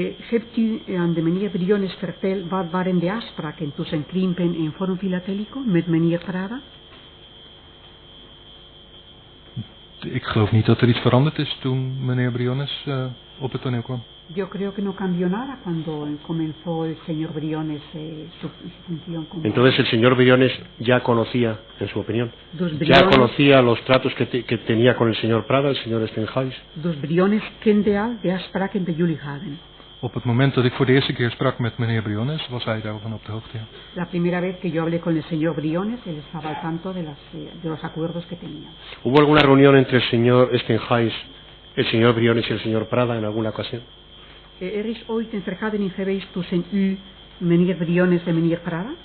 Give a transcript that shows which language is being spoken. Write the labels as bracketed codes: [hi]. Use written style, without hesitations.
[nl] Hebt u aan de meneer Briones verteld wat waren de afspraken tussen Krimpen en Forum Filatélico met meneer Prada? ik geloof niet dat er iets veranderd is toen meneer Briones op het toneel kwam. [es] Yo creo que no cambió nada cuando comenzó el señor Briones su función como... Entonces el señor Briones ya conocía, en su opinión, Dos ya Briones, conocía los tratos que tenía con el señor Prada, el señor Stenhuis. [nl] dos Briones kende al de afspraken bij jullie hadden. Op het moment dat ik voor de eerste keer sprak met meneer Briones, was hij daarvan op de hoogte. Ja. [es] La primera vez que yo hablé con el señor Briones, él estaba al tanto de los acuerdos que tenían. ¿Hubo alguna reunión entre el señor Stenhuis, el señor Briones y el señor Prada en alguna ocasión? [nl] Is ooit een vergadering geweest tussen u, meneer Briones en meneer Prada?